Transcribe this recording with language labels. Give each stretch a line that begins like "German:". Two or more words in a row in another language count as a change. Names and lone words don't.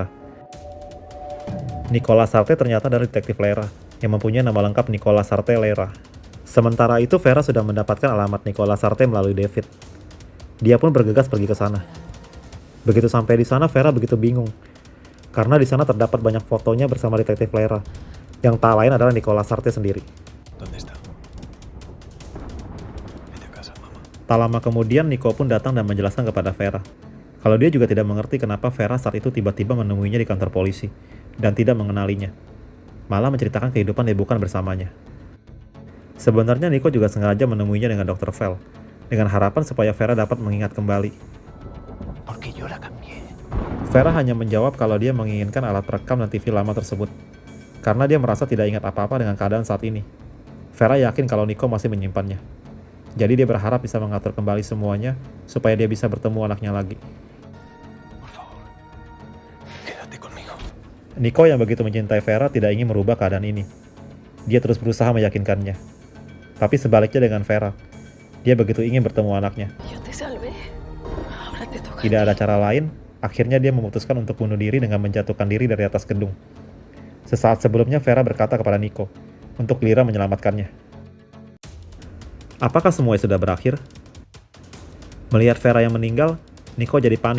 Indonesian: Nicolas Sarte ternyata dari detektif Lera yang mempunyai nama lengkap Nicolas Sarte Lera. Sementara itu Vera sudah mendapatkan alamat Nicolas Sarte melalui David. Dia pun bergegas pergi ke sana. Begitu sampai di sana, Vera begitu bingung karena di sana terdapat banyak fotonya bersama detektif Lera. Yang tak lain adalah Nicolas Sarte sendiri.
Spanish: ¿Dónde está? Vete a casa, mamá.
Indonesian: Tak lama kemudian, Nico pun datang dan menjelaskan kepada Vera kalau dia juga tidak mengerti kenapa Vera saat itu tiba-tiba menemuinya di kantor polisi dan tidak mengenalinya, malah menceritakan kehidupan liburan bersamanya. Sebenarnya Nico juga sengaja menemuinya dengan Dr. Vel, dengan harapan supaya Vera dapat mengingat kembali.
Spanish: Porque yo la cambié.
Indonesian: Vera hanya menjawab kalau dia menginginkan alat perekam dan TV lama tersebut, karena dia merasa tidak ingat apa-apa dengan keadaan saat ini. Vera yakin kalau Nico masih menyimpannya. Jadi dia berharap bisa mengatur kembali semuanya supaya dia bisa bertemu anaknya lagi.
Spanish: Por favor, quédate conmigo.
Indonesian: Nico yang begitu mencintai Vera tidak ingin merubah keadaan ini. Dia terus berusaha meyakinkannya. Tapi sebaliknya dengan Vera, dia begitu ingin bertemu anaknya.
Spanish: Yo te salvé. Ahora te toca.
Indonesian: Tidak ada cara lain, akhirnya dia memutuskan untuk bunuh diri dengan menjatuhkan diri dari atas gedung. Sesaat sebelumnya Vera berkata kepada Nico untuk giliran menyelamatkannya. Apakah semuanya sudah berakhir? Melihat Vera yang meninggal, Nico jadi panik.